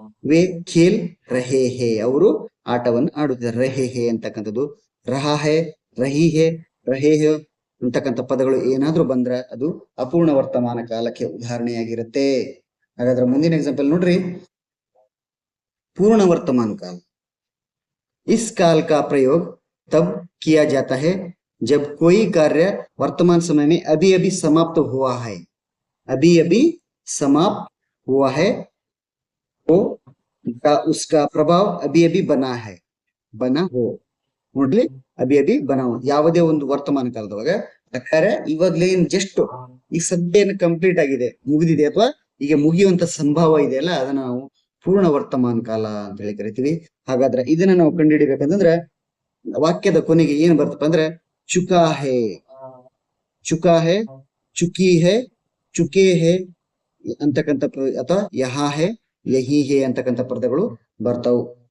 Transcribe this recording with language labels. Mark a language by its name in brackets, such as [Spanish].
[Hindi] Way Khel ರಹೇ ಹೇ, [Kannada] ಅವರು ಆಟವನ್ನು ಆಡುತ್ತಿದ್ದಾರೆ, ರಹೇ ಹೇ ಅಂತಕ್ಕಂಥದ್ದು. ರಹಾ ಹೇ, ರಹಿ ಹೇ, ರಹೇ ಹೇ ಅಂತಕ್ಕಂಥ ಪದಗಳು ಏನಾದ್ರೂ ಬಂದ್ರೆ ಅದು ಅಪೂರ್ಣ ವರ್ತಮಾನ ಕಾಲಕ್ಕೆ ಉದಾಹರಣೆಯಾಗಿರುತ್ತೆ. ಹಾಗಾದ್ರೆ ಮುಂದಿನ ಎಕ್ಸಾಂಪಲ್ ನೋಡ್ರಿ, पूर्ण वर्तमान काल। [Hindi] इस काल का प्रयोग तब किया जाता है जब कोई कार्य वर्तमान समय में अभी अभी समाप्त हुआ है, अभी अभी समाप्त हुआ है, वो उसका प्रभाव अभी अभी बना है, बना हो, ನೋಡ್ಲಿ ಅಭಿ ಅಭಿ ಬನಾವ್. [Kannada] ಯಾವುದೇ ಒಂದು ವರ್ತಮಾನ ಕಾಲದೊಳಗ ಕಾರ್ಯ ಇವಾಗ್ಲೇ ಜಸ್ಟ್ ಈ ಸದ್ಯನ ಕಂಪ್ಲೀಟ್ ಆಗಿದೆ, ಮುಗಿದಿದೆ, ಅಥವಾ ಈಗ ಮುಗಿಯುವಂತ ಸಂಭವ ಇದೆಯಲ್ಲ, ಅದನ್ನ ನಾವು ಪೂರ್ಣ ವರ್ತಮಾನ ಕಾಲ ಅಂತ ಹೇಳಿ ಕರಿತೀವಿ. ಹಾಗಾದ್ರೆ ಇದನ್ನ ನಾವು ಕಂಡುಹಿಡಿಬೇಕಂತಂದ್ರೆ ವಾಕ್ಯದ ಕೊನೆಗೆ ಏನ್ ಬರ್ತಪ್ಪ ಅಂದ್ರೆ ಚುಕಾ ಹೇ, ಚುಕಾ ಹೇ, ಚುಕಿ ಹೇ, ಚುಕೆ ಹೇ ಅಂತಕ್ಕಂಥ ಅಥವಾ ಯಹಾ ಹೇ, ಯಹಿ ಹೇ ಅಂತಕ್ಕಂಥ ಪದಗಳು ಬರ್ತಾವು.